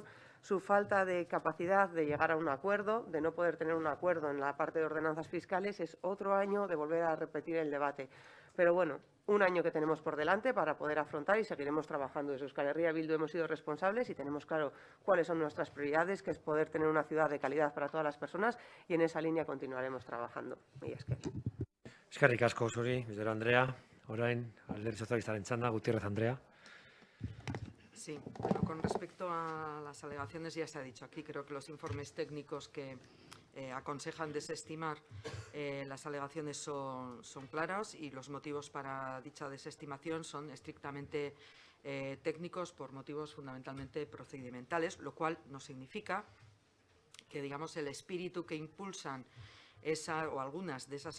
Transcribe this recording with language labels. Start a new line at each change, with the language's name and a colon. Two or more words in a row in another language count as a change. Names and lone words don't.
Spanish: Su falta de capacidad de llegar a un acuerdo, de no poder tener un acuerdo en la parte de ordenanzas fiscales, es otro año de volver a repetir el debate. Pero bueno, un año que tenemos por delante para poder afrontar y seguiremos trabajando. Desde Euskal Herria Bildu hemos sido responsables y tenemos claro cuáles son nuestras prioridades, que es poder tener una ciudad de calidad para todas las personas, y en esa línea continuaremos trabajando.
Basque: Mila esker. Eskerrik asko zuri, Bizero Andrea. Orain, Alderdi Sozialistaren txanda, Gutiérrez Andrea.
Spanish: Sí, bueno, con respecto a las alegaciones ya se ha dicho aquí, creo que los informes técnicos que aconsejan desestimar las alegaciones son claros y los motivos para dicha desestimación son estrictamente técnicos por motivos fundamentalmente procedimentales, lo cual no significa que, digamos, el espíritu que impulsan esa o algunas de esas